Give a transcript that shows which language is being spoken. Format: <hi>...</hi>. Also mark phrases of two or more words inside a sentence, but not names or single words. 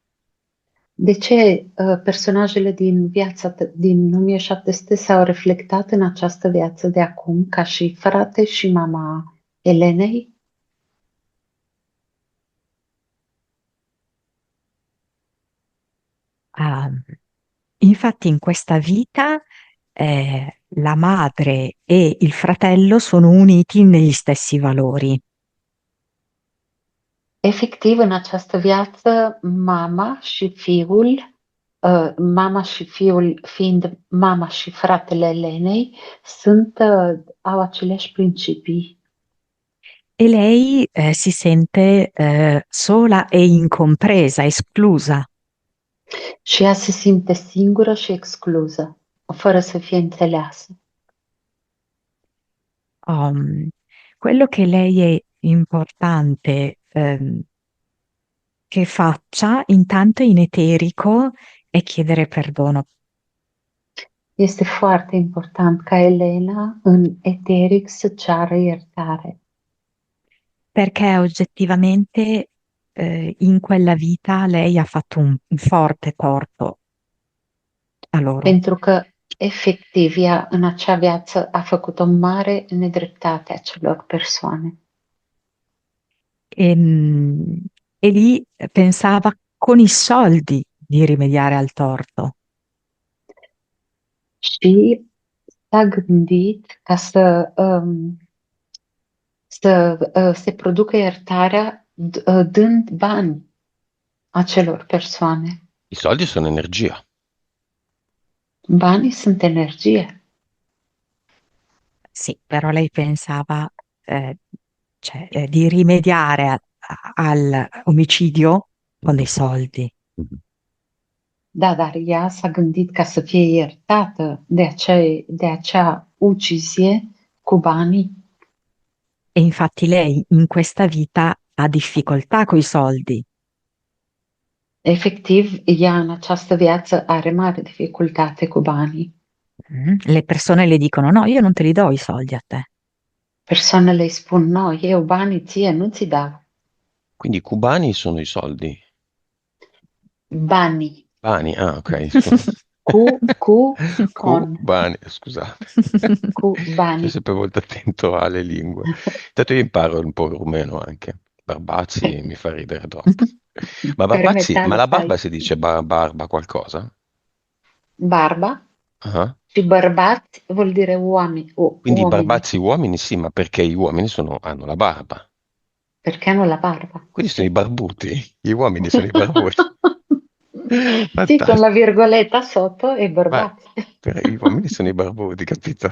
<ro>De ce personajele din viața din 1700 s-au reflectat în această viață de acum ca și frate și mama Elenei?</ro> <it>Ah, infatti in questa vita la madre e il fratello sono uniti negli stessi valori.</it> <ro>Efectiv, în această viață, mama și fiul fiind mama și fratele Elenei, au aceleași principii.</ro> <it>e lei si sente sola e incompresa, esclusa.</it> <ro>Și ea se simte singură și exclusă, fără să fie înțeleasă.</ro> <it>Um, Quello che lei è importante che faccia intanto in eterico è chiedere perdono,</it> <ro>Este foarte important ca Elena în eteric să ceară iertare,</ro> <it>perché oggettivamente in quella vita lei ha fatto un forte torto a loro.</it> <ro>pentru că efectiv ea în acea viață a făcut o mare nedreptate acelor persoane.</ro> <it>E, e lì pensava con i soldi di rimediare al torto.</it> <ro>Și s-a gândit ca să se producă iertarea dând bani acelor persoane.</ro> <it>I soldi sono energia.</it> <ro>Banii sunt energie.</ro> <it>Sì, però lei pensava di rimediare al omicidio con dei soldi. Mhm.</it> <ro>Da, dar ea s-a gândit ca să fie iertată de acea ucizie cu banii.</ro> <it>E infatti lei in questa vita ha difficoltà coi soldi.</it> <ro>Efectiv, ea în această viață are mare dificultate cu banii.</ro> <it>Le persone le dicono: no, io non te li do i soldi a te.</it> <ro>Persoanele îi spun, no, eu banii ție nu ți dau.</ro> <it>Quindi i cubani sono i soldi.</it> <ro>Banii.</ro> <it>Bani, ah, ok. Scusa. Con. Cubani, scusate.</it> <ro>Cu</ro> <it>Sono</it> <ro>banii.</ro> <it>sempre molto attento alle lingue. Intanto io imparo un po' il rumeno anche. Barbazzi mi fa ridere troppo. Ma Per Barbazzi, metà ma lo la sai. barba si dice barba qualcosa? Barba Ah.</it> <ro>și bărbați</ro> <it>vuol dire uomini, Quindi uomini, barbazzi uomini sì, ma perché gli uomini hanno la barba. perché hanno la barba. Quindi sono i Sì. barbuti. Gli uomini sono i barbuti. Sì, con la Fantastico. virgoletta sotto e Ma barbazzi. gli uomini sono i barbuti, capito?</it>